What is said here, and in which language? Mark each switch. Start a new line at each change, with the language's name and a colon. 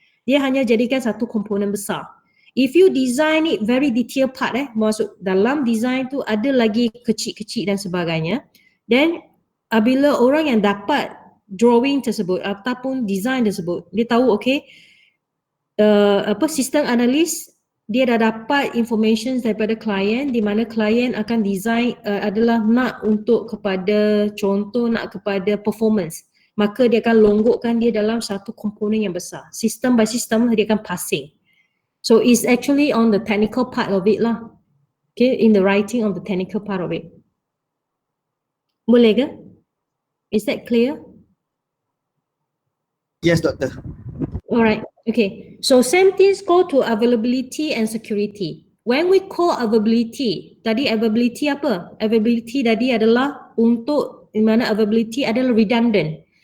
Malay: Dia hanya jadikan satu komponen besar.
English: If you design it very detailed part,
Malay: maksud dalam design tu ada lagi kecil-kecil dan sebagainya, then apabila orang yang dapat drawing tersebut ataupun design tersebut, dia tahu okay, sistem analis dia dah dapat information daripada klien di mana klien akan design adalah nak untuk kepada contoh nak kepada performance. Maka dia akan longgokkan dia dalam satu komponen yang besar. System by system dia akan passing.
English: So it's actually on the technical part of it lah. Okay, in the writing of the technical part of it.
Malay: Boleh ke?
English: Is that clear? Yes, Doctor. Alright, okay. So same things go to availability and security. When we call availability,
Malay: tadi availability apa? Availability tadi adalah untuk di mana availability adalah redundant.